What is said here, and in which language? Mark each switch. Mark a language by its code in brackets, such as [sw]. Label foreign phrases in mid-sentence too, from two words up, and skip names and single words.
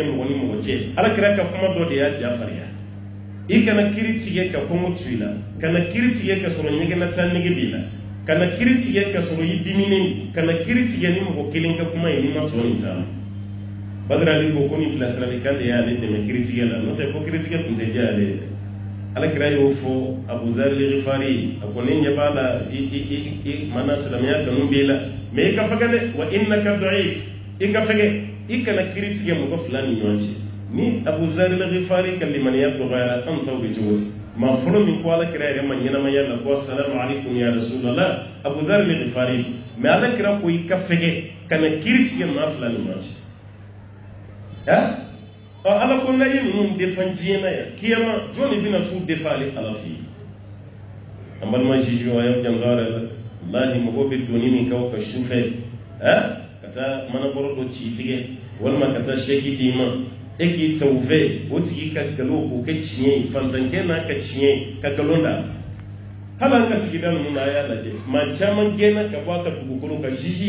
[bm] mɔgɔ ni mɔgɔ cɛ ala kɛra ka kuma dɔ de y'a jafariya i kana kiri tigɛ ka kɔngɔ tu i la kana kiri tigɛ ka sɔrɔ ɲɛgɛnna taa nege b'i la kana kiri tigɛ ka sɔrɔ i diminen kana kiri tigɛ ni mɔgɔ kelen ka kuma ye n'i ma tɔ nin ta badarali ko nin bilasiralikan de y'ale dɛmɛ kiri tigɛ la n'o tɛ ko kiri tigɛ tun tɛ diya ale ye ala kɛra y'o fɔ Abu Zar al-Ghifari a ko ne ɲɛ b'a la i mana silamɛya kanu b'i la mais i ka fɛgɛ dɛ [ar] وإنك ضعيف [bm] i ka fɛgɛ i kana kiri tigɛ mɔgɔ fila ni ɲɔgɔn cɛ ni Abu Zar al-Ghifari ka limaniya dɔgɔyara an taw bɛ cogo di maa fɔlɔ min ko ala kɛra yɛrɛ ma ɲɛnamaya la ko [ar] السلام عليكم يا رسول الله [bm] Abu Zar al-Ghifari mais ala kɛra ko i ka fɛgɛ kana kiri tigɛ maa fila ni ɲɔgɔn cɛ ala ko n'a ye ninnu defan diɲɛ na yan kiyama jɔn de bɛna t'u defa ale ala fɛ yen an balima juge a y'aw janto a yɛrɛ la wallahi mɔgɔw bɛ doni min k'aw ka sufɛ ka taa manabɔrɔ dɔ ci tigɛ walima ka taa sɛki d'i ma e k'i ta o fɛ o tigi ka nkalon k'o kɛ tiɲɛ ye fantankɛ n'a ka tiɲɛ ye ka nkalon da hali an ka sigida ninnu na a y'a lajɛ maa caman gɛnna ka bɔ a ka dugukolo kan juge